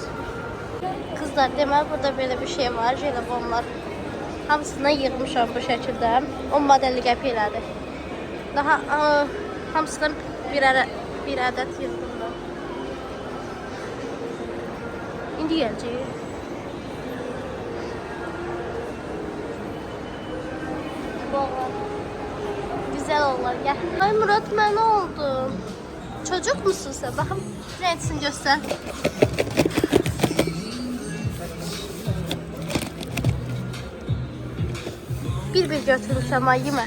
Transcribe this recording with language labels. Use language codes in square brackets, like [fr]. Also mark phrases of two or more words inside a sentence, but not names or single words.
[az] Kızlar deməli burada böyle bir şey var, jelibonlar. Hamısını yığmışam bu şəkildə. 10 modelli qəpiklədir. Daha hamısından bir ədəd yığdım ben. İndi gələcək. [tr] Güzel olurlar, gel. Ay Murat, ben ne oldum? Çocuk musun sen? Bakın ne etsin göster. Bir götürürsem ay yeme.